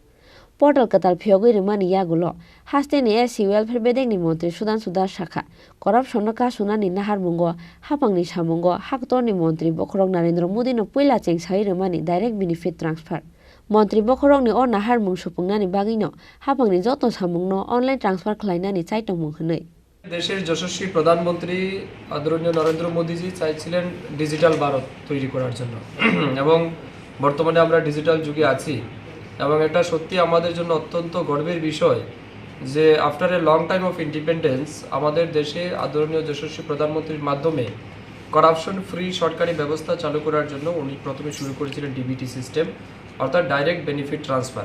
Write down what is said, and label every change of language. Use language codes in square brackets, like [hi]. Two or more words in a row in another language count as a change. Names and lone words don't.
[trp] Portal ketal Phiyogwi rwmani yagulo hastini [en] SC welfare [trp] bedengni montri Sudhanshu Das sakha corruption no kasunani naharmungo hapangni samungo haktorni montri Khorang Narendra Modi no puila chengsai rwmani [en] direct benefit transfer. [trp] Montri Khorangni o naharmung supungnani bagino hapangni joto samungno online transfer khlainani chaitongmung hwnwi। [bn] দেশের যশস্বী প্রধানমন্ত্রী আদরণীয় নরেন্দ্র মোদীজি চাইছিলেন ডিজিটাল ভারত তৈরি করার জন্য এবং বর্তমানে আমরা ডিজিটাল যুগে আছি এবং এটা সত্যি আমাদের জন্য অত্যন্ত গর্বের বিষয় যে [en] after a long time of independence [bn] আমাদের দেশে আদরণীয় যশস্বী প্রধানমন্ত্রীর মাধ্যমে [en] corruption free [bn] সরকারি ব্যবস্থা চালু করার জন্য উনি প্রথমে শুরু করেছিলেন [en] DBT system [bn] অর্থাৎ [en] direct benefit transfer.